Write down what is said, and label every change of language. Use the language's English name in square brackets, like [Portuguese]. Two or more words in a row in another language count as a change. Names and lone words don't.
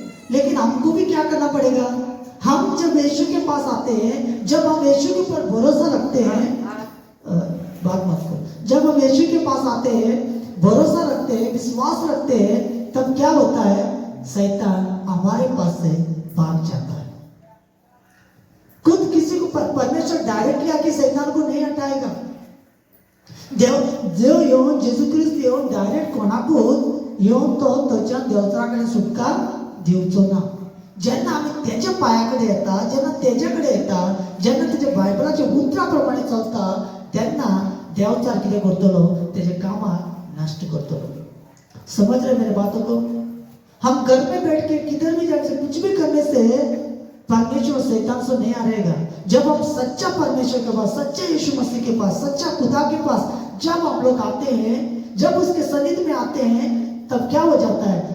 [Hindi] लेकिन हमको भी क्या करना पड़ेगा? हम जब यीशु के पास आते हैं, जब हम यीशु के ऊपर भरोसा रखते हैं, बात मत करो, जब हम यीशु के पास आते हैं, भरोसा रखते हैं, विश्वास रखते हैं, तब क्या होता है? शैतान हमारे पास से भाग जाता है। खुद किसी को परमेश्वर डायरेक्टली आके शैतान को नहीं हटाएगा। [Konkani] देव येऊन जेजू ख्रिस्त येऊन डायरेक्ट कोणाकूच येऊन तो त्याच्या देवत्राकडे सुटका दिवचो ना। जेन्ना आम्ही त्याच्या पायाकडे येता, जेन्ना त्याच्याकडे येता, जेन्ना त्याच्या बायबलाच्या उतराप्रमाणे चलता, तेन्ना देवचार कितें करतलो? त्याचे कामां नष्ट करतलो। [Hindi] समझ रहे मेरे बातों को? हम घर में बैठ के किधर भी जाके कुछ भी करने से परमेश्वर शैतान से नहीं हारेगा। जब हम सच्चा परमेश्वर के पास, सच्चे यीशु मसीह के पास, सच्चा खुदा के पास जब हम लोग आते हैं, जब उसके सन्निधि में आते हैं, तब क्या हो जाता है?